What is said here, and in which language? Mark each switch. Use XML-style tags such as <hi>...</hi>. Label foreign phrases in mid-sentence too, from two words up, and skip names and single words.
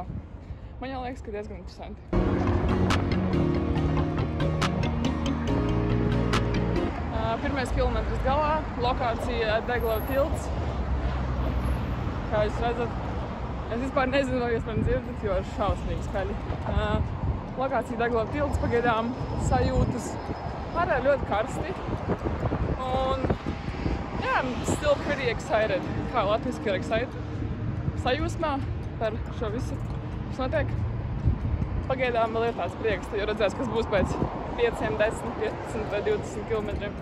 <lv>Man jau liekas, ka diezgan interesanti. Pirmais kilometrs galā, lokācija Deglau tilts. Kā jūs redzat, es vispār nezinu, vai jūs man dzirdat, jo ir šausmīgi skaļi. Lokācija Deglau tilts pagaidām sajūtas pārējā ļoti karsti. Un,</lv> <en>I'm still pretty excited.</en> <lv>Kā latviski ir excited? Sajūsmā par šo visu, kas notiek. Pagaidām vēl ir tāds prieks, jo redzēs, kas būs pēc 5, 10, 15 vai 20 kilometriem.</lv>